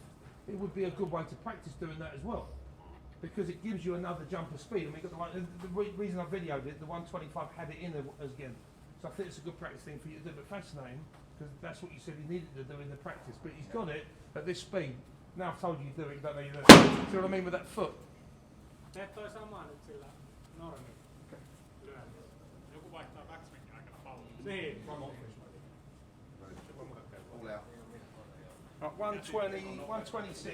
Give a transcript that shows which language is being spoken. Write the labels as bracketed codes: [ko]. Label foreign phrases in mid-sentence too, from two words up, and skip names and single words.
[en] It would be a good way to practice doing that as well, because it gives you another jump of speed. And we got the reason I videoed it, the 125 had it in again. So I think it's a good practice thing for you to do. But fascinating, because that's what you said he needed to do in the practice. But he's got it at this speed. Now I've told you do it, you don't know you do it. See what I mean with that foot? [fi] Teet toi samaa nyt sillä normin lyönti. Joku vaihtaa backswingin aikana pallon. Niin. [en] All out. Right, 120, 126.